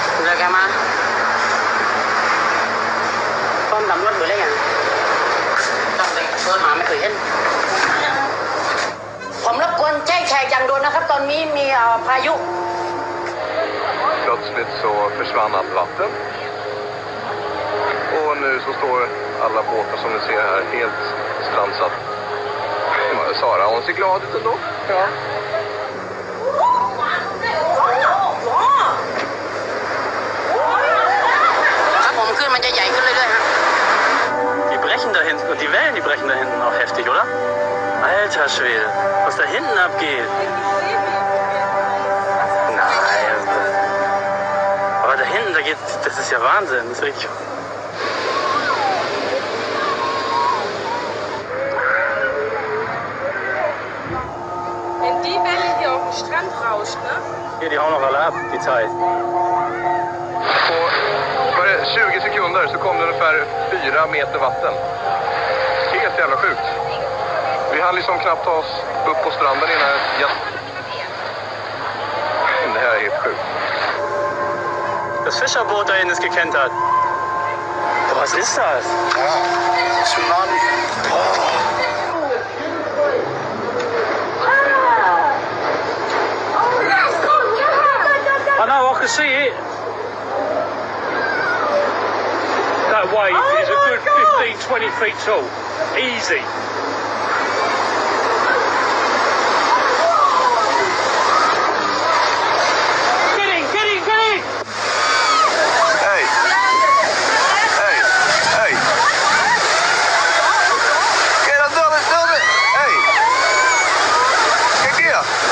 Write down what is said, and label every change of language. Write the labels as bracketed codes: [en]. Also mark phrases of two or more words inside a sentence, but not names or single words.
[vi] rồi kìa mà. Con tắm luôn bữa lấy à? [th] Tắm ไปเปิดมาไม่เคยเห็นผมรบกวนแจ้งแขกอย่างด่วนนะครับตอนนี้มีพายุ [sv] Plötsligt så försvann allt vatten. Och nu så står alla båtar som ni ser här helt strandsatt. Sara, hon ser glad ut ändå. Ja. [de] Die brechen da hinten und die Wellen, die brechen da hinten auch heftig, oder? Alter Schwede, was da hinten abgeht. Nein. Aber da hinten, da geht, das ist ja Wahnsinn, das ist richtig. Wenn die Welle hier auf den Strand rauscht, ne? Hier, die hauen noch alle ab, die Zeit. [sv] På 20 sekunder så kom det ungefär 4 meter vatten. Helt jävla sjukt. Vi hann liksom knappt ta oss upp på stranden innan det här är helt sjukt. [de] Das Fischerboot da hinten ist gekentert. Boah, was ist das? Ja, Tsunami. [en] I know, I can see it. That wave is a good 15-20 feet tall. Easy. Get in! Hey! Get up, do it! Hey! [nl] Kijk hier!